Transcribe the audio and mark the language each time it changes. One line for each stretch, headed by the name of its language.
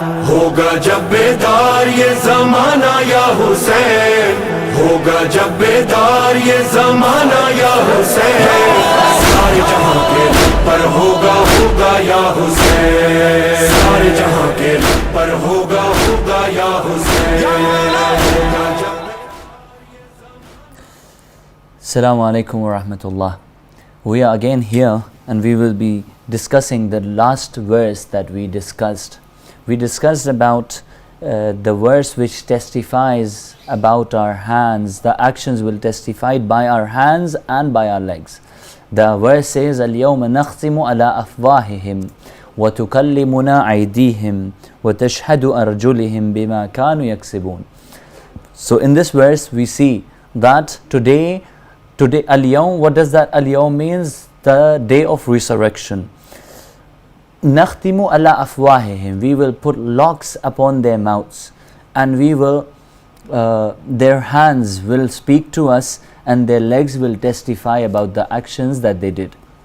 Hindi: होगा जब बेदार ये जमाना या हुसैन, होगा जब बेदार ये जमाना या हुसैन, सारे जहां के पर होगा होगा या हुसैन, सारे जहां के पर होगा होगा या Hussain.
Arabic: Assalamu alaikum wa rahmatullah.
English: We are again here and we will be discussing the last verse that we discussed. We discussed about the verse which testifies about our hands. The actions will testify by our hands and by our legs. The verse says,
Arabic: اليوم نختم على أفواههم وتكلمنا أيديهم وتشهد أرجلهم بما كانوا يكسبون.
English: So in this verse we see that today al-yawm, what does that al-yawm means? The day of resurrection.
Arabic: Nakhtimu ala afwahihim,
English: we will put locks upon their mouths, and we will their hands will speak to us, and their legs will testify about the actions that they did.